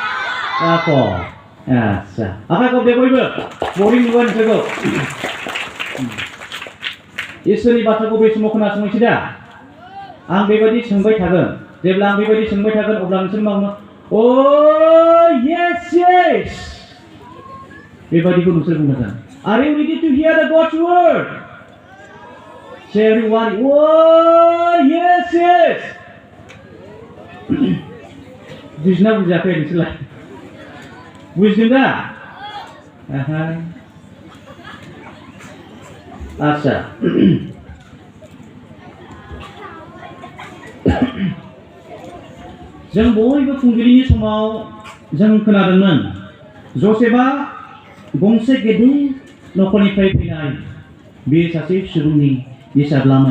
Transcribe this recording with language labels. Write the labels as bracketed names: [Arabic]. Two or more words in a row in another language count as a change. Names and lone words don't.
[Bodo] आच्छा, आखाइखौ दे बयबो। बरिं नुबाय नोंसोरखौ। इसोरनि बाथ्राखौ बे समाव खोनासंनोसै दा? आं बेबायदि सोंबाय थागोन। जेब्ला आं बेबायदि सोंबाय थागोन अब्ला नोंसोर मावनो yes बेबायदिखौ नोंसोर बुंनांगोन। [English] Are you ready to hear the God's word? Say everyone, oh yes. [Bodo] बुजिना बुजियाखै नोंसोरलाय? बुजिदों दा? आच्छा जों बयबो फुंबिलिनि समाव जों खोनादोंमोन जसेफआ गंसे गेदेर नखरनिफ्राय फैनाय बे सासे सुबुंनि फिसाज्लामोन।